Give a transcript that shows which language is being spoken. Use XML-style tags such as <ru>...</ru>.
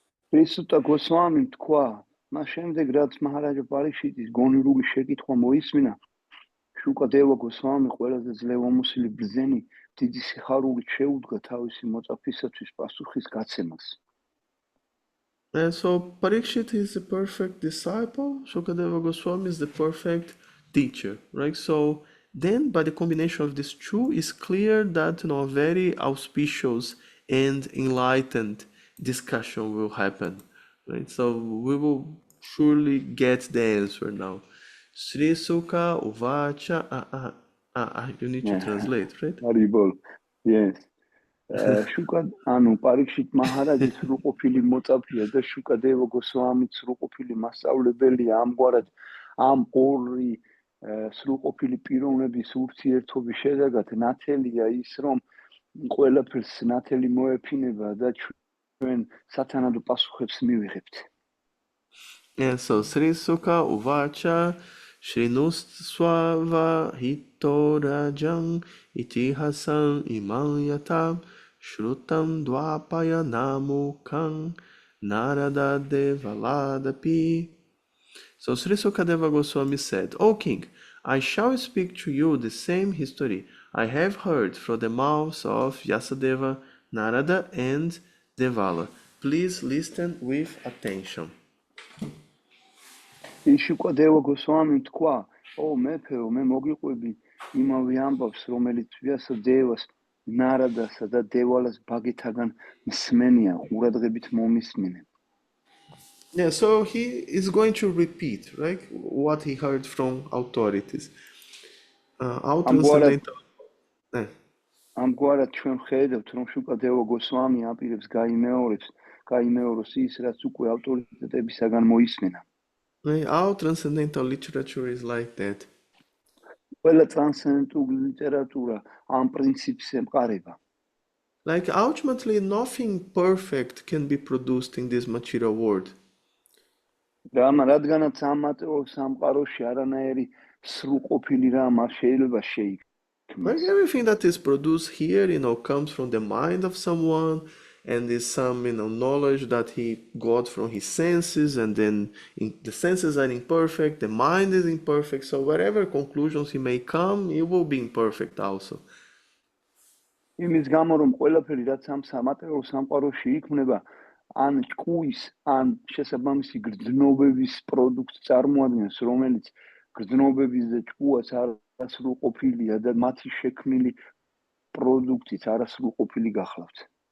<ka>Sri Sutta Goswami თქვა, მას შემდეგ რაც მაჰარაჯა პარიქშიტის გონივრული შეკითხვა მოისმინა, Sukadeva Goswami ყველაზე ძლევამოსილი ბრძენი დიდი სიხარულით შეუდგა თავისი მოწაფისათვის პასუხის გაცემას.</ka> <en>So Parikshit is the perfect disciple, Sukadeva Goswami is the perfect teacher, right? So then by the combination of these two, it's clear that a very auspicious and enlightened discussion will happen, right? So we will surely get the answer now.</en> <sa>Sri Sukha Uvacha.</sa> <en>You need to translate, right? Haribol, yes.</en> <ka>ანუ პარიქშიტ მაჰარაჯის სრულყოფილი მოწაფეა და შუკადევა გოსვამის სრულყოფილი მასწავლებელია. ამგვარად ამ ორი სრულყოფილი პიროვნების ურთიერთობის შედეგად ნათელია ის, რომ ყველაფერს ნათელი მოეფინება და ჩვენ სათანადო პასუხებს მივიღებთ.</ka> <en>Yeah, so</en> <sa>Sri Sukha Uvacha Shrinuswava Hitorajam Itihasam Imayatam Shrutam Dwapaya Namukam Narada Devaladapi.</sa> <en>So Sri Sukadeva Goswami said, O king, I shall speak to you the same history I have heard from the mouths of Vyasadeva, Narada and Devala. Please listen with attention.</en> <ka>იშუკადევა გოსვამი თქვა, ო მეფეო, მე მოგიყვები იმავე ამბავს, რომელიც ვიასადევას, ნარადასა და დევალას ბაგეთაგან მსმენია, ყურადღებით მომისმინე.</ka> <en>Yeah, so he is going to repeat, right, what he heard from authorities. All transcendental.</en> <ka>ამგვარად ჩვენ ვხედავთ, რომ შუკადევა გოსვამი აპირებს გაიმეოროს ის, რაც უკვე ავტორიტეტებისაგან მოისმენა.</ka> <en>All transcendental literature is like that.</en> <ka>ყველა ტრანსცენდენტული ლიტერატურა ამ პრინციპს ემყარება.</ka> <en>Like ultimately nothing perfect can be produced in this material world.</en> <ka>რადგანაც ამ მატერიალურ სამყაროში არანაირი სრულყოფილი რამ არ შეიძლება შეიქმნას.</ka> <en>Like everything that is produced here, comes from the mind of someone and is some, knowledge that he got from his senses, and then the senses are imperfect, the mind is imperfect, so whatever conclusions he may come, it will be imperfect also.</en> <ka>იმის გამო რომ ყველაფერი რაც ამ სამატერიალურ სამყაროში იქმნება, ან ჭკუის, ან შესაბამისი გრძნობების პროდუქტს წარმოადგენს, რომელიც გრძნობების და ჭკუას არასრულყოფილია და მათი შექმნილი პროდუქტიც არასრულყოფილი გახლავთ.</ka>